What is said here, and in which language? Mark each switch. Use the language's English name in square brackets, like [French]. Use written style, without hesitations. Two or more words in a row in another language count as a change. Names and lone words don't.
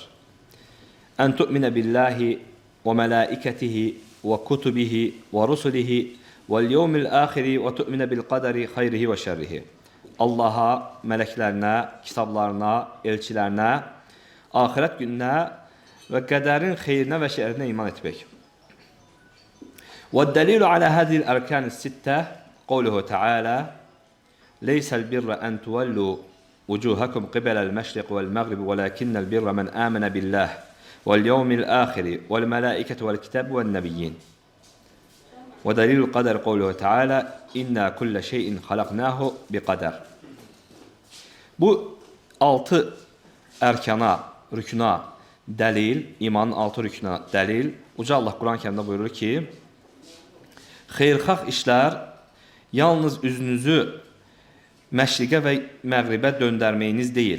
[Arabic] أن تؤمن بالله وملائكته وكتبه ورسله واليوم الآخر وتؤمن بالقدر خيره وشره. [Azerbaijani] Allah'a, mələklərinə, kitablarına, elçilərinə, axirət gününə və qədərin xeyrinə və şərinə iman etmək. [Arabic] وَالدَّلِيلُ عَلَى هَذِهِ الْأَرْكَانِ السِّتَّةِ قَوْلُهُ تَعَالَى لَيْسَ الْبِرَّ أَنْ تُوَلُّوا وُجُوهَكُمْ قِبَلَ الْمَشْرِقِ وَالْمَغْرِبِ وَلَكِنَّ الْبِرَّ مَنْ آمَنَ بِاللَّهِ وَالْيَوْمِ الْآخِرِ وَالْمَلَائِكَةِ وَالْكِتَابِ وَالنَّبِيِّينَ وَدَلِيلُ الْقَدَرِ قَوْلُهُ تَعَالَى إِنَّا كُلَّ شَيْءٍ خَلَقْنَاهُ بِقَدَرٍ. [Azerbaijani] Bu 6 ərkana, rükuna dəlil, imanın 6 rükuna dəlil. Uca Allah Quran-ı Kərimdə buyurur ki, xeyirxah işlər yalnız üzünüzü məşriqə və məğribə döndərməyiniz deyil.